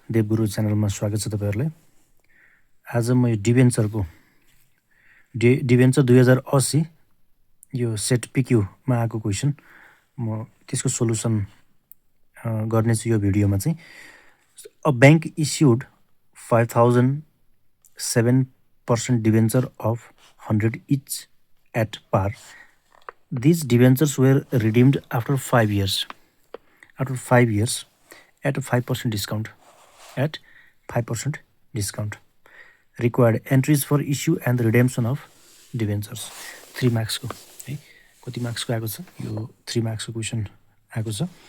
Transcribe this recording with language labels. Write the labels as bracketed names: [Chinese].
[Nepali] देवगुरु च्यानलमा स्वागत छ तपाईहरुलाई। आज म यो डिभेन्चरको डिभेन्चर 2080 यो सेट PQ मा आएको क्वेशन म त्यसको सोलुसन गर्ने छु यो भिडियोमा चाहिँ। [English] A bank issued 5000 7% debenture of 100 each at par. These debentures were redeemed after 5 years. After 5 years at 5% discount. At 5% discount. Required entries for issue and redemption of debentures. [Nepali] 3 marks को है कति मार्क्स को आएको छ यो 3 मार्क्स को question आएको छ।